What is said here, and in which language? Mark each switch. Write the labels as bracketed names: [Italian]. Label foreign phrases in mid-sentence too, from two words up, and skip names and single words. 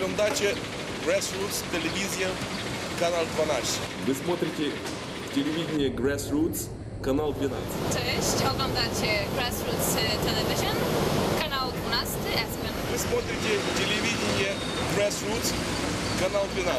[Russian] передача GrassRoots телевизия, канал 12. Вы смотрите телевидение GrassRoots, kanał 12. [Polish] Cześć, oglądacie GrassRoots Television, kanał 12, Aspen. [Russian] Вы смотрите телевидение GrassRoots, канал 12.